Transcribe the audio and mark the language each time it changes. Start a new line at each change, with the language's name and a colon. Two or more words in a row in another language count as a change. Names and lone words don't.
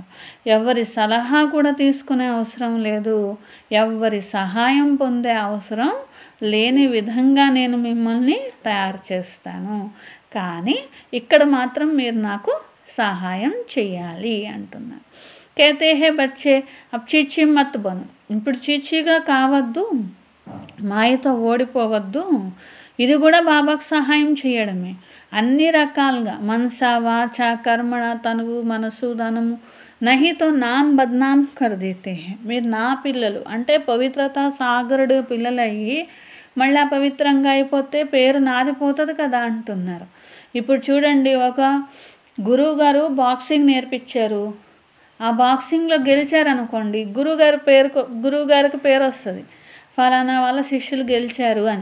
Telugu: ఎవరి సలహా కూడా తీసుకునే అవసరం లేదు, ఎవరి సహాయం పొందే అవసరం లేని విధంగా నేను మిమ్మల్ని తయారు చేస్తాను. కానీ ఇక్కడ మాత్రం మీరు నాకు సహాయం చేయాలి అంటున్నారు.
Hindi: कहते हैं बच्चे अब छी छी मत बनो.
Telugu: ఇప్పుడు చీచీగా కావద్దు, మాయతో ఓడిపోవద్దు. ఇది కూడా బాబాకు సహాయం చేయడమే. అన్ని రకాలుగా మనస వాచ కర్మణ తనువు మనసు ధనము
Hindi: नहीं तो नाम बदनाम कर देते हैं.
Telugu: మీరు నా పిల్లలు అంటే పవిత్రత సాగరుడు పిల్లలయ్యి మళ్ళీ పవిత్రంగా అయిపోతే పేరు నాది పోతుంది కదా అంటున్నారు. ఇప్పుడు చూడండి, ఒక గురువు గారు బాక్సింగ్ నేర్పించారు, ఆ బాక్సింగ్లో గెలిచారనుకోండి, గురువుగారికి పేరు వస్తుంది, ఫలానా వాళ్ళ శిష్యులు గెలిచారు అని.